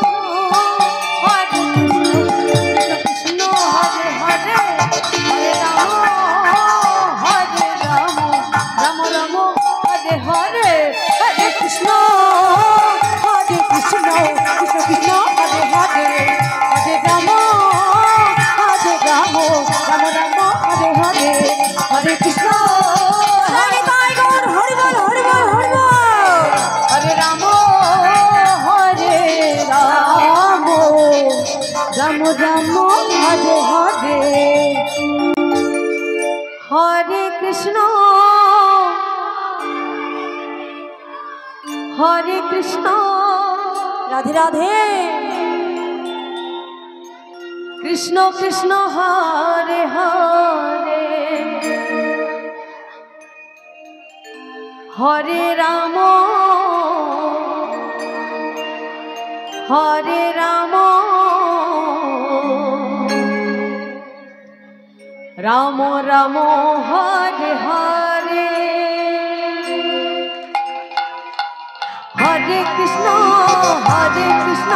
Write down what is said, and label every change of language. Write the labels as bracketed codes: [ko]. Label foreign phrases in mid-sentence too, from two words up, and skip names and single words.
[sa] কৃষ্ণ হরে হরে হরে রাম রাম রাম হরে হরে হরে কৃষ্ণ কৃষ্ণ কৃষ্ণ হরে হরে হরে রাম রাম রাম হরে হরে হরে কৃষ্ণ হরে টাইগর [bn] হরি বল হরি বল হরি বল [sa] হরে রাম রাম রাম হরে হরে হরে কৃষ্ণ রাধে রাধে কৃষ্ণ কৃষ্ণ হরে হরে হরে রাম রাম রাম হরে হরে হরে কৃষ্ণ কৃষ্ণ